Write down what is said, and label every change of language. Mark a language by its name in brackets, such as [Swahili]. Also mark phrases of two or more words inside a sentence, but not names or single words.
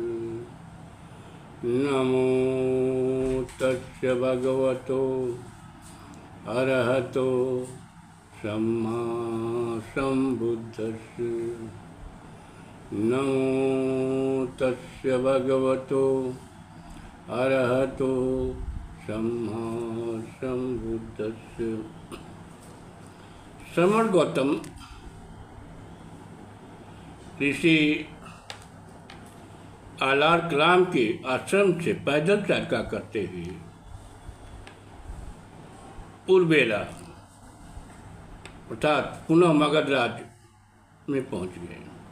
[Pali] नमो तस्य भगवतो अरहतो सम्मा सम्बुद्धस्य। नमो तस्य भगवतो अरहतो सम्मा सम्बुद्धस्य। [Hindi] श्रमण गौतम ऋषि आलारकलाम के आश्रम से पैदल यात्रा करते हुए उर्वेला अर्थात पुनः मगध राज्य में पहुंच गए।